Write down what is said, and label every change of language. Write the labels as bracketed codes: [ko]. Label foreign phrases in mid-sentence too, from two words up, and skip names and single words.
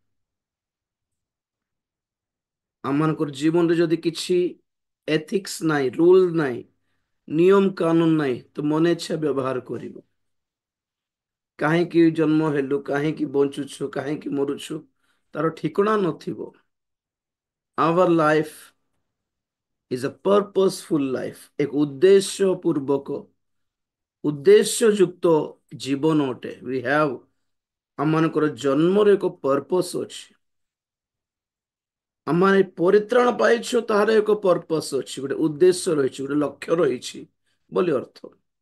[or] ଆମମାନଙ୍କର ଜୀବନରେ ଯଦି କିଛି ଏଥିକ୍ସ ନାହିଁ, ରୁଲ ନାହିଁ, ନିୟମ କାନୁନ ନାହିଁ, ତ ମନ ଇଚ୍ଛା ବ୍ୟବହାର କରିବୁ। କାହିଁକି ଜନ୍ମ ହେଲୁ, କାହିଁକି ବଞ୍ଚୁଛୁ, କାହିଁକି ମରୁଛୁ, ତାର ଠିକଣା ନଥିବ। [en] Our life is a purposeful life, [or] ଏକ ଉଦ୍ଦେଶ୍ୟ ପୂର୍ବକ ଉଦ୍ଦେଶ୍ୟ ଯୁକ୍ତ ଜୀବନ ଅଟେ। [en] We have [or] ଆମମାନଙ୍କର ଜନ୍ମର ଏକ ପର୍ପସ ଅଛି। ଆମେ ପରିତ୍ରାଣ ପାଇଛୁ, ତାହାର ଏକ ପର୍ପସ ଅଛି, ଗୋଟେ ଉଦ୍ଦେଶ୍ୟ ରହିଛି, ଗୋଟେ ଲକ୍ଷ୍ୟ ରହିଛି ବୋଲି ଅର୍ଥ।